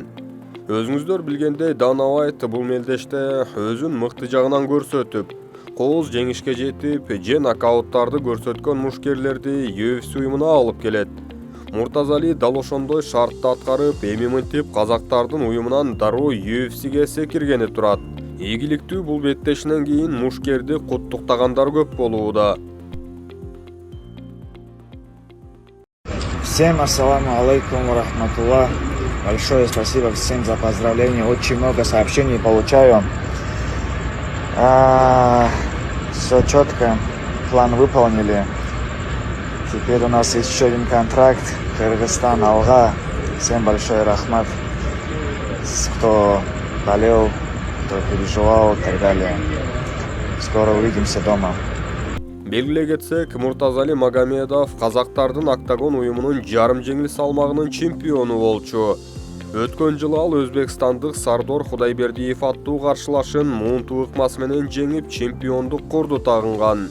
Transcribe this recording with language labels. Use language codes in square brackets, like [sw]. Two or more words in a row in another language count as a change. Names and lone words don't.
[ky] Өзүңүздөр билгендей, Дана Уайт бул мелдеште өзүн мыкты жагынан көрсөтүп, кооз жеңишке жетип, же нокауттарды көрсөткөн мушкерлерди UFC уюмуна алып келет. Муртазали дал ошондой шартты аткарып, эми мынтип казактардын уюмунан дароо UFC-ге секиргени турат. Ийгиликтүү бул беттешинен кийин мушкерди куттуктагандар көп болууда. [ar] Всем السلام عليكم ورحمة الله. [ru] Большое спасибо всем за поздравления. Очень много сообщений получаю. Все четко, план выполнили. Теперь у нас есть еще один контракт. Кыргызстан, Алга. Всем большой рахмат. Кто болел, кто переживал и так далее. Скоро увидимся дома. [ky] Белгилей кетсек, Муртазали Магомедов казактардын октагон уюмунун жарым жеңил салмагынын чемпиону болчу. Өткөн жылы ал өзбекстандык Сардор Кудайбердиев аттуу каршылашын муунтуу ыкмасы менен жеңип чемпиондук корду тагынган.